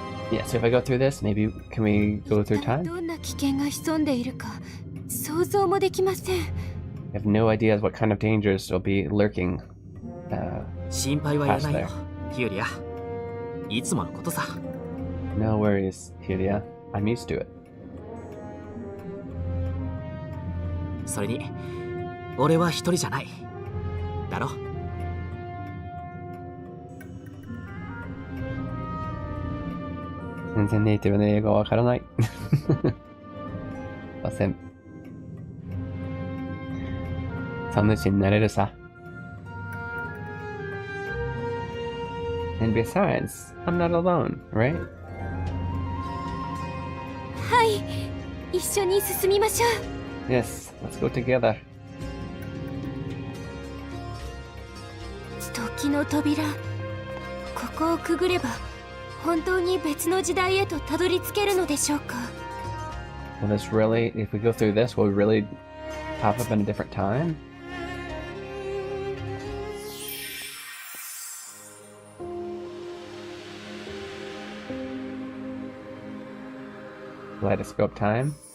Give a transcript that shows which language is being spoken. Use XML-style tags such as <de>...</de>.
<en>Yeah, so if I go through this, maybe can we go through time?</en> <ja>どんな危険が潜んでいるか想像もできません。</ja> <en>I have no idea what kind of dangers will be lurking.</en> <ja>心配はいらないよ、ヒューリア。いつものことさ。</ja> <en>No worries, Hirya. I'm used to it.</en> <ja>それに、俺は一人じゃない。だろ？全然ネイティブの英語わからない。ません。そのうちになれるさ。</ja> <en>And besides, I'm not alone, right?</en> <ja>はい、一緒に進みましょう。</ja> <en>Yes, let's go together.</en> <ja>時の扉、ここをくぐれば本当に別の時代へとたどり着けるのでしょうか。</ja> <en>Will this really, if we go through this, will we really pop up in a different time? Kaleidoscope time.</en>